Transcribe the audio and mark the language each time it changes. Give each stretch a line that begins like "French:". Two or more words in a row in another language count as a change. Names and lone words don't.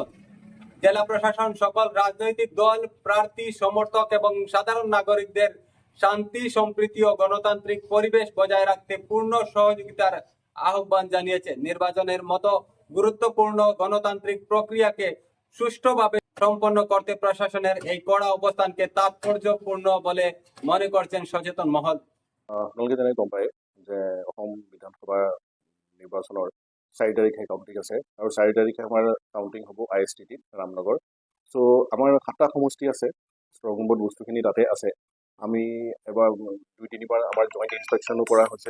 Bangla: জেলা প্রশাসন সকল রাজনৈতিক দল, প্রার্থী, সমর্থক এবং সাধারণ নাগরিকদের শান্তি, সম্প্রীতি ও গণতান্ত্রিক পরিবেশ বজায় রাখতে পূর্ণ সহযোগিতার আহ্বান জানিয়েছে। নির্বাচনের মতো গুরুত্বপূর্ণ গণতান্ত্রিক প্রক্রিয়াকে সুষ্ঠুভাবে সম্পন্ন করতে প্রশাসনের এই কড়া অবস্থানকে তাৎপর্যপূর্ণ বলে মনে করছেন সচেতন মহল।
Assamese: আপোনালোকে যেনে গম পায় যে অসম বিধানসভা নিৰ্বাচনৰ 4 তাৰিখে কাউণ্টিং আছে আৰু 4 তাৰিখে আমাৰ কাউণ্টিং হ'ব ISTT ৰামনগৰ। চ' আমাৰ 7টা সমষ্টি আছে, ষ্ট্ৰং ৰুমত বস্তুখিনি তাতে আছে। আমি এবাৰ 2-3বাৰ আমাৰ জইণ্ট ইনস্পেকশ্যনো কৰা হৈছে।